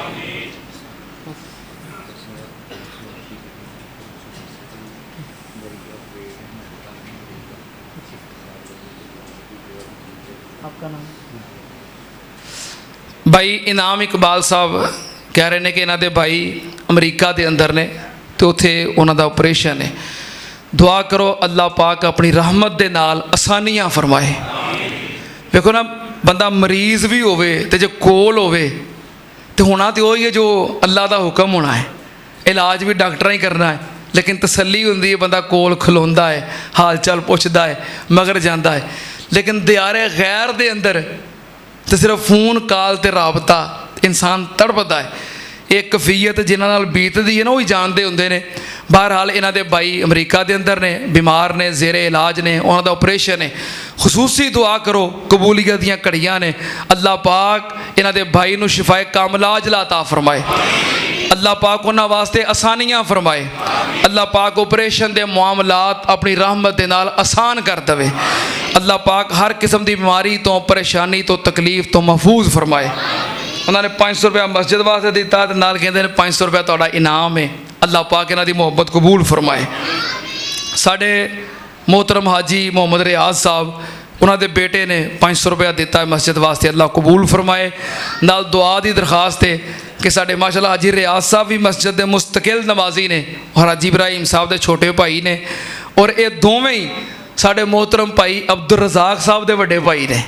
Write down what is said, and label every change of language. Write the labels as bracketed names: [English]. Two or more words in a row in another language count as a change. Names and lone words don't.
[Punjabi] بھائی انعام اقبال صاحب کہہ رہے ہیں کہ انہوں کے بھائی امریکہ کے اندر نے تو اوتھے انہوں آپریشن ہے. دعا کرو اللہ پاک اپنی رحمت کے نال آسانیاں فرمائے. دیکھو نا، بندہ مریض بھی ہووے تے جو کول ہووے تو ہونا تو وہی ہے جو اللہ کا حکم ہونا ہے. علاج بھی ڈاکٹر ہی کرنا ہے، لیکن تسلی ہوندی ہے، بندہ کول کھلوندا ہے، حال چال پچھدا ہے، مگر جاتا ہے. لیکن دیارِ غیر دے اندر تو صرف [English] phone call [Punjabi] تے رابطہ انسان تڑپتا ہے. ایک کیفیت جنہاں نال بیتدی ہے نا، وہی جانتے ہوندے نے. بہرحال انہاں دے بھائی امریکہ کے اندر نے، بیمار نے، زیرِ علاج نے، انہاں دا آپریشن ہے. خصوصی دعا کرو، قبولیت دیاں گھڑیاں نے. اللہ پاک انہاں دے بھائی نوں شفائے کاملہ عاجلہ عطا فرمائے. اللہ پاک انہاں واسطے آسانیاں فرمائے. اللہ پاک آپریشن دے معاملات اپنی رحمت دے نال آسان کر دے. اللہ پاک ہر قسم دی بیماری تو پریشانی تو تکلیف تو محفوظ فرمائے. انہوں نے 500 روپیہ مسجد واسطے دیتا تے نال کہندے نے 500 روپیہ تہاڈا انعام ہے. اللہ پاک انہاں دی محبت قبول فرمائے. ساڈے محترم حاجی محمد ریاض صاحب انہوں دے بیٹے نے 500 روپیہ دیتا ہے مسجد واسطے. اللہ قبول فرمائے. نال دعا دی درخواست ہے کہ ساڈے ماشاءاللہ حاجی ریاض صاحب بھی مسجد دے مستقل نمازی نے اور حاجی ابراہیم صاحب دے چھوٹے بھائی نے اور یہ دوویں ہی ساڈے محترم بھائی عبد الرزاق صاحب دے وڈے بھائی نے.